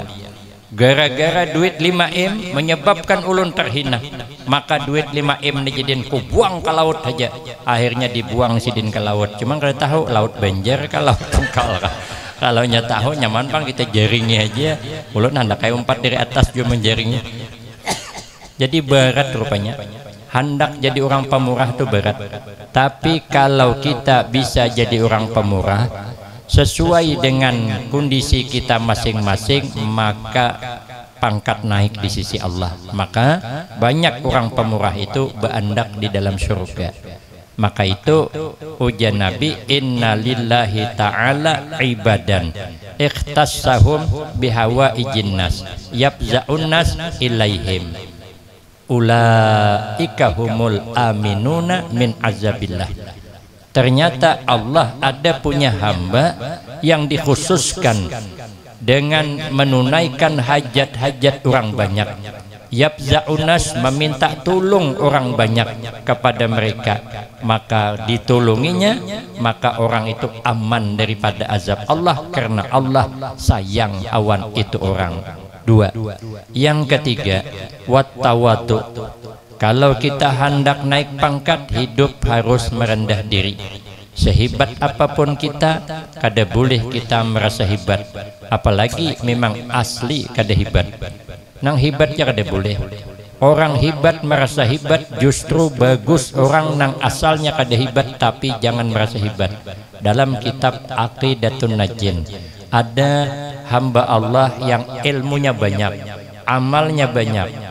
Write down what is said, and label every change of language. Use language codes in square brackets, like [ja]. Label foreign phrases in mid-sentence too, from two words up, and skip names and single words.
[bjn] Gara-gara duit 5M menyebabkan ulun terhina, maka duit 5M dijadiin ku buang ke laut aja. Akhirnya dibuang Sidin ke laut. Cuma kalau tahu laut Banjar ke laut Tungkal. Kalau nya tahu nyaman pang kita jaringnya aja. Ulun hendak kayak umpat dari atas juga menjaringnya. Jadi berat rupanya. [id] Hendak jadi orang pemurah itu berat. Tapi kalau kita bisa jadi orang pemurah sesuai dengan kondisi kita masing-masing, maka pangkat naik di sisi Allah. [bjn] Maka banyak orang pemurah itu berandak di dalam surga. Maka itu ujian Nabi, [ar] إن لله تعالى عبادا اختصهم بحوائج الناس يفزع الناس إليهم أولئك هم الآمنون من عذاب الله. [id] Ternyata Allah ada punya hamba yang dikhususkan dengan menunaikan hajat-hajat orang banyak. Yabza'unas meminta tolong orang banyak kepada mereka, maka ditolonginya, maka orang itu aman daripada azab Allah karena Allah sayang awan itu orang. Dua. Yang ketiga, wattawadu. Kalau kita hendak naik pangkat, hidup harus merendah diri. Sehebat apapun kita, [bjn] kada boleh kita merasa hebat. Apalagi memang asli kada hebat. Nang hebatnya kada boleh. [id] Orang hebat merasa hebat justru bagus. [bjn] Orang nang asalnya kada hebat tapi jangan merasa hebat. [id] Dalam kitab Aqidatun Najin ada hamba Allah yang ilmunya banyak, amalnya banyak.